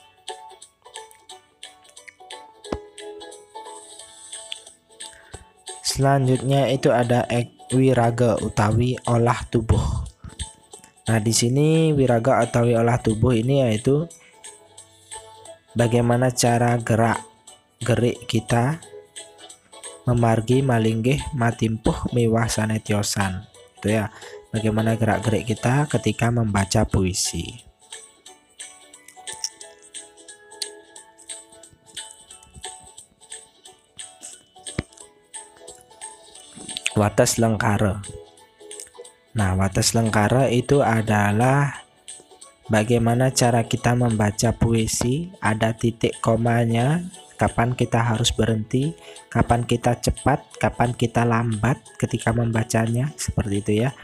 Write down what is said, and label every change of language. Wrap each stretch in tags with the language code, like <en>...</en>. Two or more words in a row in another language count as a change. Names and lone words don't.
<id>Selanjutnya itu ada wiraga utawi olah tubuh. Nah, di sini wiraga atau olah tubuh ini yaitu bagaimana cara gerik kita</id> <ban>memargi malinggih matimpuh miwah sanetyosan.</ban> <id>Itu ya, bagaimana gerak-gerik kita ketika membaca puisi.</id> <ban>Wates lengkara.</ban> <id>Nah,</id> <ban>wates lengkara</ban> <id>itu adalah bagaimana cara kita membaca puisi, ada titik komanya, kapan kita harus berhenti, kapan kita cepat, kapan kita lambat ketika membacanya, seperti itu ya.</id>